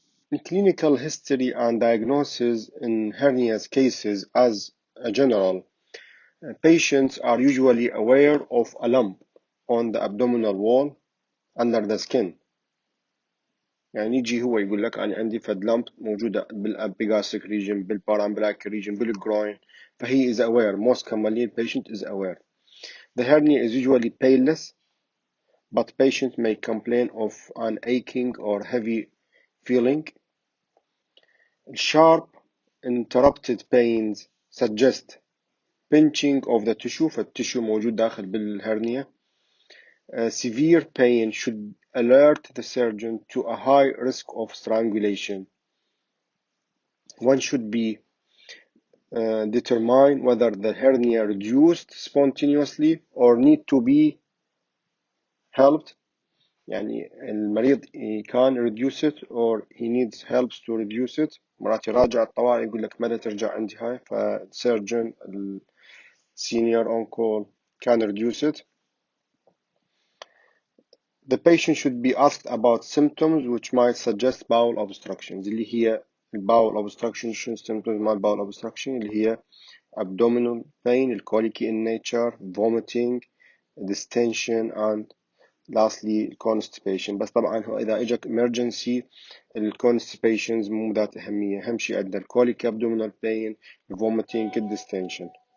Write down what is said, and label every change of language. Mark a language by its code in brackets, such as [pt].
[en] In clinical history and diagnosis in hernias cases as a general, patients are usually aware of a lump on the abdominal wall under the skin. [ar] يعني يجي هو يقول لك أنا عندي فد lump موجودة بالأبيجاستريك region بالبارامبلاك region بالgroin، فهي [en] is aware. Most commonly the patient is aware. The hernia is usually painless, but patient may complain of an aching or heavy feeling. Sharp interrupted pains suggest pinching of the tissue، [ar] فالتissue موجود داخل بالهرنيا. [en] Severe pain should alert the surgeon to a high risk of strangulation. One should be determine whether the hernia reduced spontaneously or need to be helped. [ar] يعني المريض [en] can reduce it or he needs help to reduce it. [ar] مرات يراجع الطوارئ يقول لك متى ترجع عندي هاي، فالسيرجن [en] senior on call can reduce it. The patient should be asked about symptoms which might suggest bowel obstructions، [ar] اللي هي [en] bowel obstruction. [ar] شو [en] symptoms مال bowel obstruction؟ [ar] اللي هي [en] abdominal pain, colicky in nature, vomiting, distension, and lastly constipation. [ar] بس طبعا إذا إجاك emergency constipations مو ذات أهمية، أهم شيء عندنا [en] colicky abdominal pain, vomiting, distension.